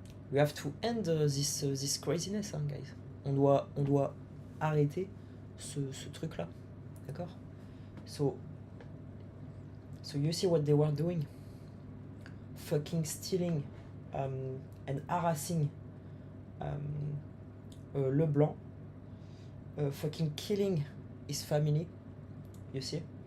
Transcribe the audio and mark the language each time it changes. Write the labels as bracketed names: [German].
[English] We have to end this craziness, hein, guys. [French] On doit arrêter ce truc-là. D'accord? [English] So you see what they were doing? Fucking stealing and harassing Leblanc. Fucking killing his family. You see?